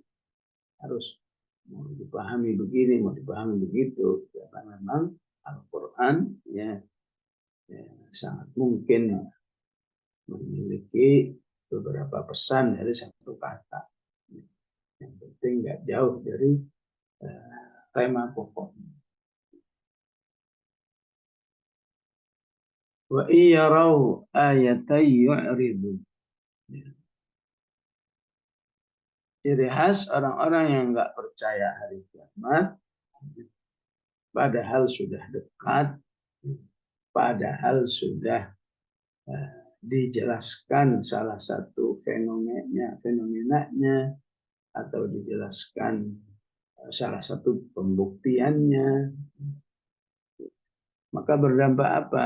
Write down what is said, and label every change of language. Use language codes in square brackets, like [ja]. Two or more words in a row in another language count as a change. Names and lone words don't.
[id] Harus mau dipahami begini, mau dipahami begitu. Karena memang Al-Quran ya, sangat mungkin memiliki beberapa pesan dari satu kata. Yang penting nggak jauh dari tema pokoknya. [ar] وإن يروا آية يعرضوا. [id] Ciri khas orang-orang yang nggak percaya hari kiamat, padahal sudah dekat, padahal sudah dijelaskan salah satu fenomenanya, atau dijelaskan salah satu pembuktiannya, maka berdampak apa?